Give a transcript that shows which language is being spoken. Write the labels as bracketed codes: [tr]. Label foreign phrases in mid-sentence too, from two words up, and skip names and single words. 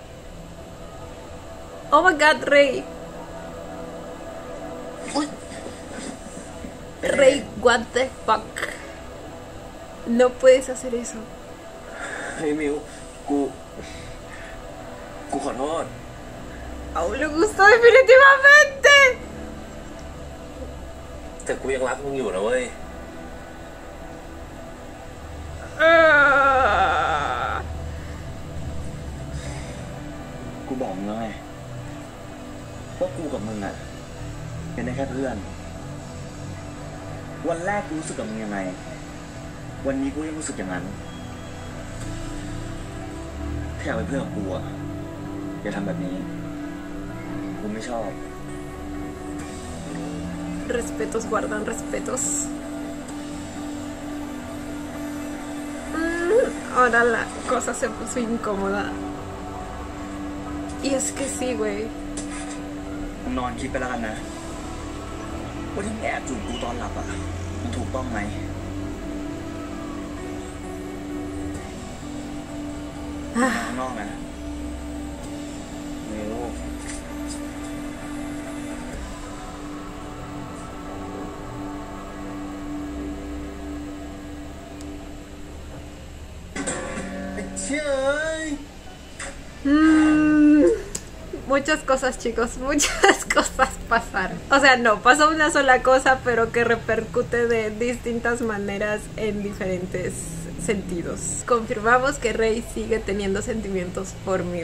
[en] Oh my god, Rey. Rey, what the fuck. [es] No puedes hacer eso. [th] เฮ้ยมิวกูขอโทษ [es] Aún le gustó definitivamente. [th] แต่กูยังรักมึงอยู่นะเว้ย กูบอกมึงแล้วไงว่ากูกับมึงอะเป็นได้แค่เพื่อน วันแรกกูรู้สึกกับมึงยังไง วันนี้กูยังรู้สึกอย่างนั้นถ้าอยากเป็นเพื่อนกับกูอะอย่าทำแบบนี้ กูไม่ชอบ [es] Respetos guardan respetos. Ahora la cosa se puso incómoda. Y es que sí, güey. [th] นอนคิดไปแล้วกันนะว่าที่มึงแอบจูบกูตอนหลับอะมันถูกต้องไหมข้างนอกนะมิวเชื่อ [es] Muchas cosas, chicos, muchas cosas pasaron. O sea, no, pasó una sola cosa, pero que repercute de distintas maneras en diferentes sentidos. Confirmamos que Rey sigue teniendo sentimientos por Miu.